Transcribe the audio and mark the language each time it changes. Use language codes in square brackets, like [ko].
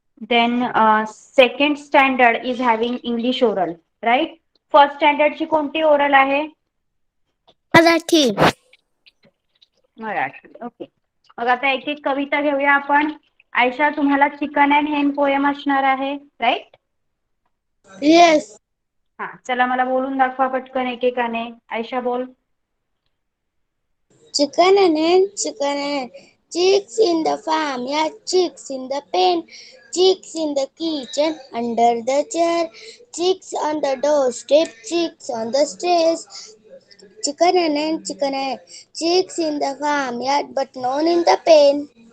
[en] Then second standard is having English oral, right? [mr] First स्टँडर्डची कोणती oral आहे? Marathi. Marathi. Okay, मग आता एक एक कविता घेऊया आपण. आयशा, तुम्हाला [en] chicken and hen poem [mr] असणार आहे, राईट? [en] Yes. [mr] हा, चला मला बोलून दाखवा पटकन एकेकाने. आयशा बोल. [en] Chicken and hen, chicken and chicks in the farm, yeah, chicks in the pen, chicks in the kitchen, under the chair, chicks on the doorstep, chicks on the stairs. Chicken and hen, chicken and chicks in the farm, yeah, but none in the pen.